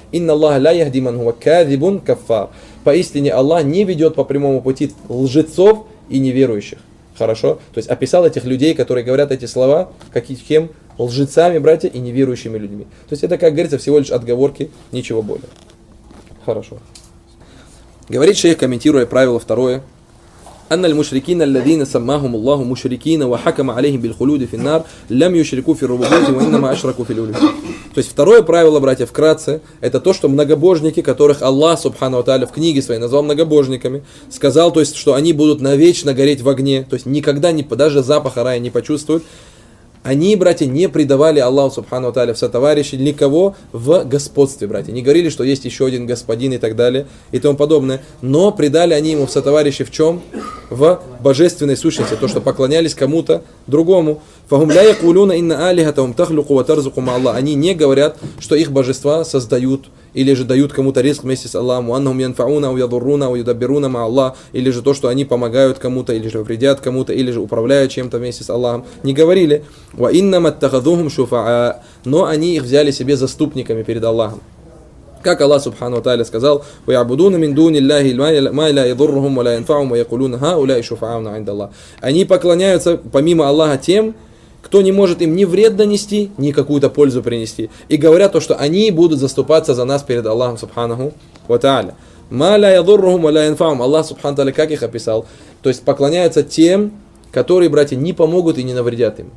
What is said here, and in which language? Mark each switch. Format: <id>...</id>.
<ar>Инна Аллах ля яхди ман хуа кадибун каффар.</ar> <ru>Поистине Аллах не ведет по прямому пути лжецов и неверующих. Хорошо? То есть описал этих людей, которые говорят эти слова, каким лжецами, братья, и неверующими людьми. То есть это, как говорится, всего лишь отговорки, ничего более. Хорошо. Говорит шейх, комментируя правило второе.</ru> <ar>أن المشركين الذين سماهم الله مشركين وحكم عليهم بالخلود في النار لم يشركوا في الربوبية وإنما أشركوا في الألوهية.</ar> <ru>То есть второе правило, братья, вкратце, это то, что многобожники, которых Аллах Субхану ва Тааля в книге своей назвал многобожниками, сказал, то есть, что они будут навечно гореть в огне, то есть никогда не, даже запаха рая не почувствуют. Они, братья, не предавали Аллаху Субхану ва Тааля в сотоварищи никого в господстве, братья. Не говорили, что есть еще один господин и так далее и тому подобное. Но предали они ему в сотоварищи в чем? В божественной сущности. То, что поклонялись кому-то другому.</ru> <ar>فَهُمْ لَا يَقُولُونَ إِنَّ أَلِهَتَهُمْ تَخْلُقُ وَتَرْزُقُ مَا اللَّهُ.</ar> <ru>Они не говорят, что их божества создают или же дают кому-то риск вместе с Аллахом.</ru> <ar>وَأَنَّهُمْ يَنْفَعُونَ وَيَضُرُّونَ وَيُدَبِّرُونَ مَا اللَّهُ.</ar> <ru>Или же то, что они помогают кому-то, или же вредят кому-то, или же управляют чем-то вместе с Аллахом. Не говорили.</ru> <ar>وَإِنَّمَا اتَّخَذُوهُمْ شُفَعَاءَ.</ar> <ru>Но они их взяли себе заступниками перед Аллахом. Как Аллах Субхану ва Тааля сказал:</ru> <ar>وَيَعْبُدُونَ مِن دُونِ اللَّهِ مَا لَا يَضُرُّهُمْ وَلَا يَنْفَعُهُمْ وَيَقُولُونَ هَؤُلَاءِ شُفَعَاؤُنَا عِنْدَ اللَّهِ.</ar> <ru>Они поклоняются помимо Аллаха тем, кто не может им ни вред донести, ни какую-то пользу принести. И говорят то, что они будут заступаться за нас перед Аллахом Субханаху ва Тааля.</ru> <ar>مَا لَا يَضُرُّهُمْ وَلَا يَنْفَعُهُمْ.</ar> <ru>Аллах Субхану ва Тааля как их описал? То есть поклоняются тем, которые, братья, не помогут и не навредят им.</ru>